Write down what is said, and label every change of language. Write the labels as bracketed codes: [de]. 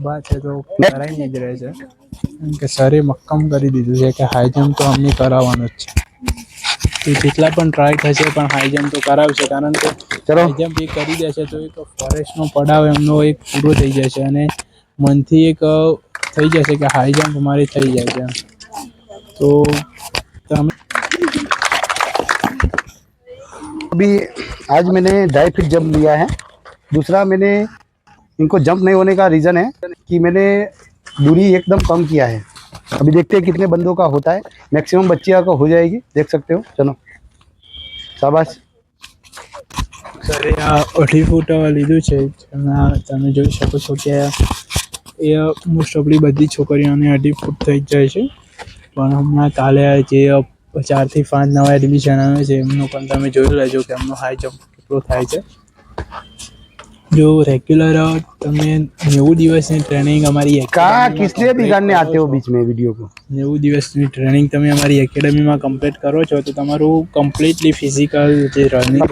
[gu] વાત છે તો કરાઈને જ રહે છે, કેમ કે સરે મક્કમ કરી દીધું છે કે હાઈ જમ્પ તો અમને કરાવવાનું જ છે. તો જેટલા પણ ટ્રાય થશે પણ હાઈ જમ્પ તો કરાવશે, કારણ કે ચલો હાઈ જમ્પ એ કરી દેશે તો એક ફોરેસ્ટનો પડાવ એમનો એક પૂરો થઈ જશે અને મનથી એક થઈ જશે કે હાઈ જમ્પ અમારી થઈ જાય છે. તો તમે [hi] अभी आज मैंने 2.5 फीट जंप लिया है। दूसरा मैंने इनको जंप नहीं होने का रीज़न है कि मैंने दूरी एकदम कम किया है। अभी देखते हैं कितने बंदों का होता है। मैक्सिमम बच्चियों का हो जाएगी, देख सकते हो। चलो शाबाश। [gu] સરે આ 2.5 ફૂટ લીધું છે, જેમાં તમે જોઈ શકો છો કે એ મોસ્ટ ઓફલી બધી છોકરીઓને 2.5 ફૂટ થઈ જ જાય છે, પણ હમણાં કાલે જે 4 થી 5 નવા એડમિશન આવે છે એમનું પણ તમે જોઈ લેજો કે એમનો હાઈ જમ્પ કેટલો થાય છે. જો રેગ્યુલર તમે 90 દિવસની ટ્રેનિંગ અમારી [hi] कहाँ किसलिए बिगाड़ने आते हो बीच में वीडियो को? [gu] 90 દિવસની ટ્રેનિંગ તમે અમારી એકેડેમીમાં કમ્પ્લીટ કરો છો તો તમારું કમ્પ્લીટલી ફિઝિકલ જે રનિંગ